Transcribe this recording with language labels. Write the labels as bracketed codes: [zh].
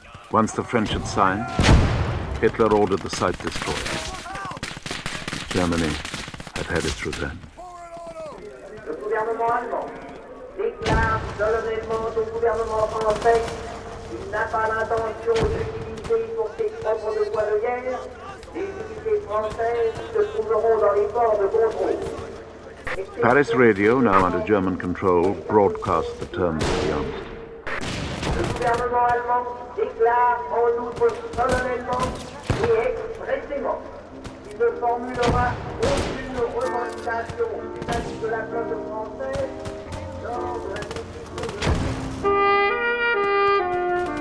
[en] Once the French had signed, Hitler ordered the site destroyed. Germany had had its revenge. [fr] Le gouvernement allemand déclare solennellement au gouvernement français qu'il n'a pas l'intention d'utiliser pour ses propres besoins de guerre les unités françaises qui se trouveront dans les ports de contrôle. [en] Paris radio, now under German control, broadcast the terms of the armistice. [fr] Le gouvernement allemand déclare en outre solennellement et expressément qu'il ne formulera aucune revendication vis-à-vis de la flotte française lors de la décision de